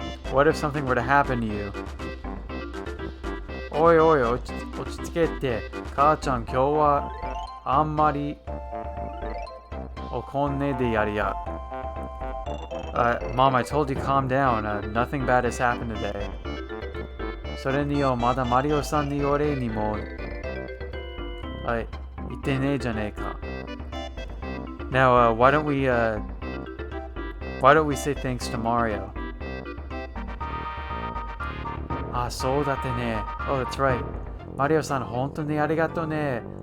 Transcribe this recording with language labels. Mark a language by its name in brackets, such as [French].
[English] What if something were to happen to you? [Japanese] おい、落ち着けて。母ちゃん、今日はあんまり怒んねえでやりや。 [English] Mom, I told you calm down. Nothing bad has happened today. [Japanese] それによ、まだマリオさんにお礼にも言ってねえじゃねえか。 [English] Now, why don't we say thanks to Mario? [Japanese] そうだってね。 [English] Oh, that's right. [Japanese] マリオさん、本当にありがとうね。